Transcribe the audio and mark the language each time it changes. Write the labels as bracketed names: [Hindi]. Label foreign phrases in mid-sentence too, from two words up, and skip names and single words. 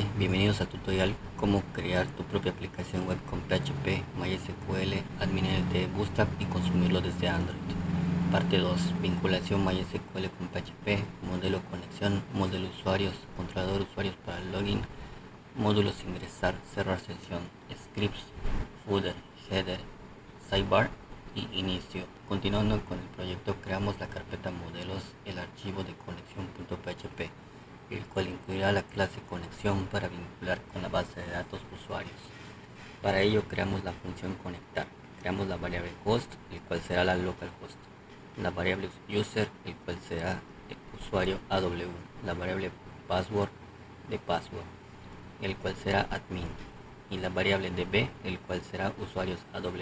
[Spanish] Bienvenidos al tutorial cómo crear tu propia aplicación web con PHP, MySQL, AdminLT, Bootstrap y consumirlo desde Android. Parte 2. Vinculación MySQL con PHP, modelo conexión, modelo usuarios, controlador usuarios para el login, módulos ingresar, cerrar sesión, scripts, [English] footer, header, sidebar [Spanish] y inicio. Continuando con el proyecto, creamos la carpeta modelos, el archivo de conexión.php, el cual incluirá la clase conexión para vincular con la base de datos usuarios. Para ello creamos la función conectar. Creamos la variable host, el cual será la localhost, la variable user, el cual será el usuario AW, la variable password de password, el cual será admin, y la variable db, el cual será usuarios AW.